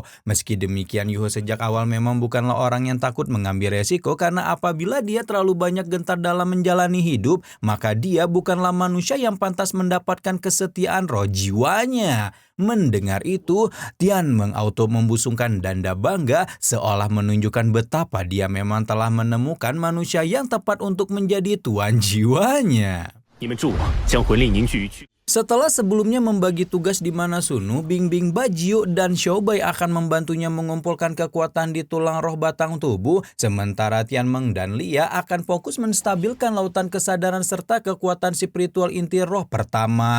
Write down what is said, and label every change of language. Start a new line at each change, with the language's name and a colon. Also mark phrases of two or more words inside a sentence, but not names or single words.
Indonesian: Meski demikian Yuho sejak awal memang bukanlah orang yang takut mengambil resiko karena apabila dia terlalu banyak gentar dalam menjalani hidup, maka dia bukanlah manusia yang pantas mendapatkan kesetiaan roh jiwanya. Mendengar itu, Tian mengauto membusungkan danda bangga seolah menunjukkan betapa dia memang telah menemukan manusia yang tepat untuk menjadi tuan jiwanya.
Chinese: 你们助我将魂力凝聚于躯。
Indonesian: Setelah sebelumnya membagi tugas di mana Sunu, Bingbing, Bajio, dan Xiaobai akan membantunya mengumpulkan kekuatan di tulang roh batang tubuh, sementara Tianmeng dan Lia akan fokus menstabilkan lautan kesadaran serta kekuatan spiritual inti roh pertama.